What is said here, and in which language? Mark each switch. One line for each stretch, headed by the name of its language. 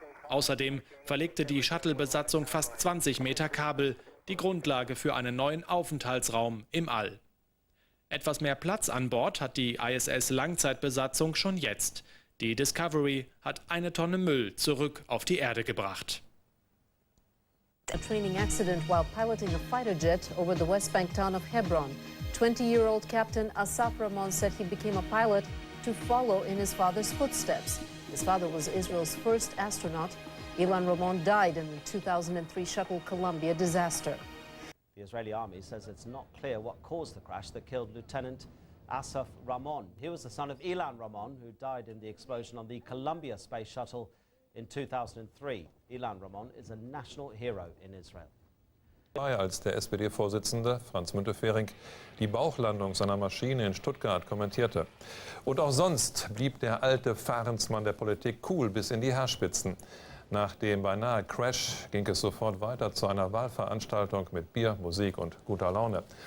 German: Außerdem verlegte die Shuttle-Besatzung fast 20 Meter Kabel, die Grundlage für einen neuen Aufenthaltsraum im All. Etwas mehr Platz an Bord hat die ISS-Langzeitbesatzung schon jetzt. Die Discovery hat 1 Tonne Müll zurück auf die Erde gebracht.
English: A training accident while piloting a fighter jet over the West Bank town of Hebron. 20-year-old Captain Asaf Ramon said he became a pilot to follow in his father's footsteps. His father was Israel's first astronaut. Ilan Ramon died in the 2003 shuttle Columbia disaster. The Israeli army says it's not clear what caused the crash that killed Lieutenant Asaf Ramon. He was the son of Ilan Ramon, who died in the explosion on the Columbia space shuttle in 2003. Ilan Ramon is a national hero in Israel.
German: Als der SPD-Vorsitzende Franz Müntefering die Bauchlandung seiner Maschine in Stuttgart kommentierte. Und auch sonst blieb der alte Fahrensmann der Politik cool bis in die Haarspitzen. Nach dem beinahe Crash ging es sofort weiter zu einer Wahlveranstaltung mit Bier, Musik und guter Laune.